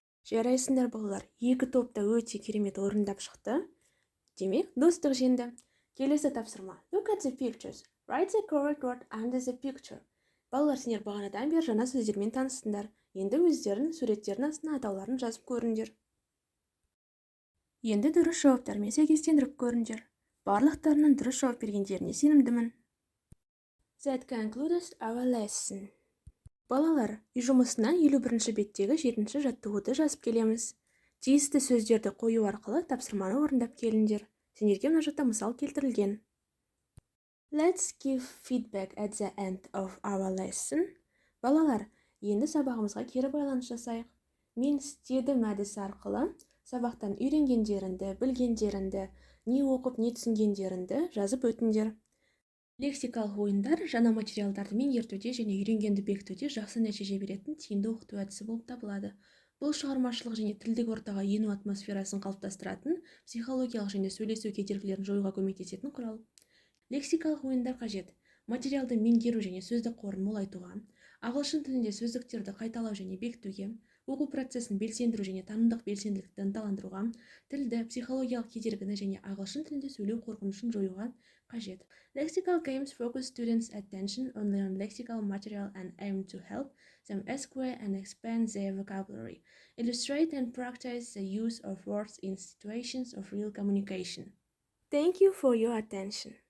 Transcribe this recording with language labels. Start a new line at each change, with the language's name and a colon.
Kazakh: Жарайсыңдар балалар, екі топта өте керемет орындап шықты. Демек, достық жеңді. Келесі тапсырма.
English: Look at the pictures. Write the correct word under the picture.
Kazakh: Балалар, сендер бағанадан бері жаңа сөздермен таныстыңдар. Енді өздерін суреттердің астына атауларын жазып көріңдер. Енді дұрыс жауаптармен сәйкестендіріп көріңдер. Барлықтарының дұрыс жауап бергендеріне сенімдімін.
English: That concludes our lesson.
Kazakh: Балалар, үй жұмысынан 51-ші беттегі 7-ші жаттығуды жазып келеміз. Тиісті сөздерді қою арқылы тапсырманы орындап келіңдер. Сендерге мына жақта мысал келтірілген.
English: Let's give feedback at the end of our lesson.
Kazakh: Балалар, енді сабағымызға кері байланыс жасайық. Мен істедім әдісі арқылы сабақтан үйренгендеріңді, білгендеріңді, не оқып, не түсінгендеріңді жазып өтіңдер. Лексикалық ойындар жаңа материалдарды меңгертуде және үйренгенді бекітуде жақсы нәтиже беретін тиімді оқыту әдісі болып табылады. Бұл шығармашылық және тілдік ортаға ену атмосферасын қалыптастыратын, психологиялық және сөйлесу кедергілерін жоюға көмектесетін құрал. Лексикалық ойындар қажет. Материалды меңгеру және сөздік қорын молайтуға, ағылшын тілінде сөздіктерді қайталау және бекітуге, оқу процесін белсендіру және танымдық белсенділікті ынталандыруға, тілді, психологиялық кедергіні және ағылшын тілінде сөйлеу қорқынышын жоюға қажет.
English: Lexical games focus students' attention only on lexical material and aim to help them acquire and expand their vocabulary, illustrate and practice the use of words in situations of real communication. Thank you for your attention.